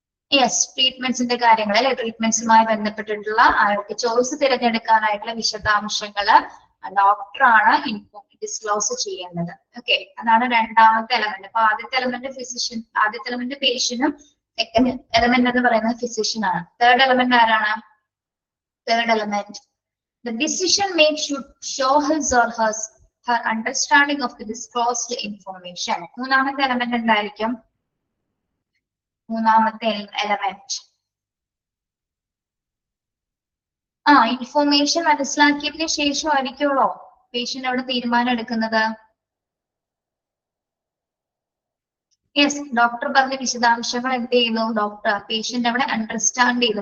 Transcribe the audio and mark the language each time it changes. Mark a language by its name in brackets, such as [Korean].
[Malayalam] Yes, ട്രീറ്റ്മെന്റ്സിന്റെ കാര്യങ്ങൾ അല്ലെ? ട്രീറ്റ്മെന്റ്സുമായി ബന്ധപ്പെട്ടിട്ടുള്ള ആൾക്ക് ചോയ്സ് തിരഞ്ഞെടുക്കാനായിട്ടുള്ള വിശദാംശങ്ങള് ഡോക്ടറാണ് ഡിസ്ക്ലോസ് ചെയ്യേണ്ടത്. ഓക്കെ, അതാണ് രണ്ടാമത്തെ എലമെന്റ്. അപ്പൊ ആദ്യത്തെ എലമെന്റ് പേഷ്യന്റും സെക്കൻഡ് എലമെന്റ് എന്ന് പറയുന്നത് ഫിസിഷ്യൻ ആണ്. തേർഡ് എലമെന്റ് ആരാണ്? [English] Third element the decision maker should show his or her understanding of the disclosed information. [Malayalam] മൂന്നാമത്തെ എലമെന്റ് എന്തായിരിക്കും? മൂന്നാമത്തെ എലമെന്റ് ഇൻഫോർമേഷൻ മനസ്സിലാക്കിയതിന് ശേഷമായിരിക്കുമല്ലോ പേഷ്യന്റ് അവിടെ തീരുമാനം എടുക്കുന്നത്. യെസ്, ഡോക്ടർ പറഞ്ഞ വിശദാംശങ്ങൾ എന്ത് ചെയ്യുന്നു? ഡോക്ടർ പേഷ്യന്റ് അവിടെ അണ്ടർസ്റ്റാൻഡ് ചെയ്യുന്നു.